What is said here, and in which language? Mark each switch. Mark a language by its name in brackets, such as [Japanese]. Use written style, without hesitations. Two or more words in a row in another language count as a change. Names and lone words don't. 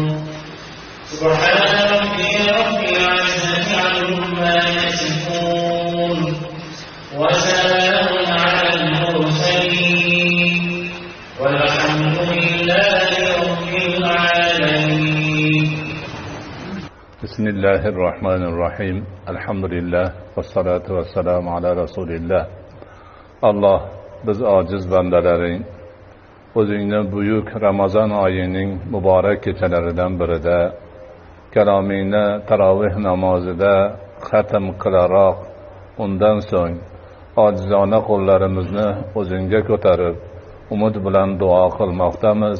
[Arabic] سبحان ربي رب العزة عما يصفون وسلام على المرسلين والحمد لله رب العالمين. بسم الله الرحمن الرحيم. الحمد لله والصلاة والسلام على رسول الله. [Uzbek] Allah, biz ojiz bandalaring, o'zingni buyuk Ramazon oyining muborak kechalaridan birida kalomingni taroveh namozida xatm qilaroq, undan so'ng ojizona qo'llarimizni o'zingga ko'tarib umid bilan duo qilmoqdamiz.